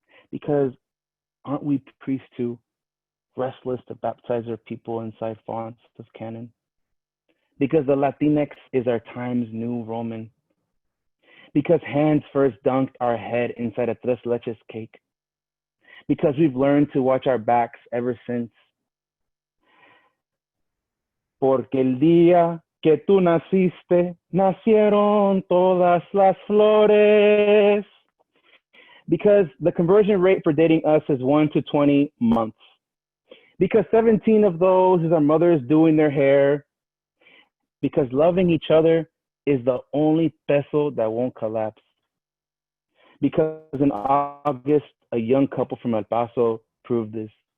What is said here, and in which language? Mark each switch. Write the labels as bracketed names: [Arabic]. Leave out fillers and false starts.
[English] Because aren't we priests too, restless to baptize our people inside fonts of canon? Because the Latinx is our time's new Roman. Because hands first dunked our head inside a tres leches cake. Because we've learned to watch our backs ever since. [Spanish] Porque el día que tú naciste, nacieron todas las flores. [English] Because the conversion rate for dating us is 1 to 20 months. Because 17 of those is our mothers doing their hair. Because loving each other is the only peso that won't collapse. Because in August, a young couple from El Paso proved this.